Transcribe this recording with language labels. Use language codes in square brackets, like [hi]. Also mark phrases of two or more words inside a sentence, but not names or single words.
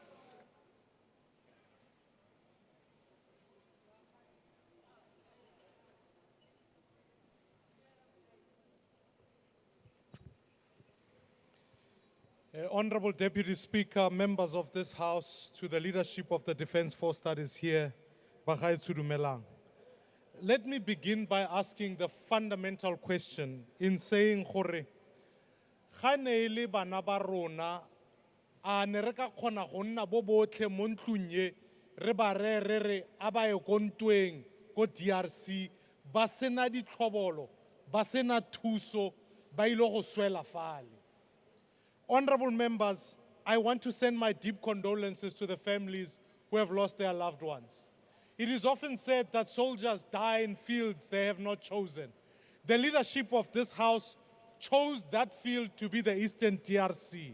[en] Honourable Deputy Speaker, members of this House, to the leadership of the Defence Force that is here, [tn] Bagaetsho dumelang. [en] Let me begin by asking the fundamental question in saying, [tn] gore, ga ne le bana ba rona, a ne re ka kgona go nna bo botlhe mo ntlong ye, re ba re a ba ye ko ntweng, ko DRC, ba sena ditlhobolo, ba sena thuso, ba ile go swela fale. [en] Honorable members, I want to send my deep condolences to the families who have lost their loved ones. It is often said that soldiers die in fields they have not chosen. The leadership of this House chose that field to be the Eastern DRC.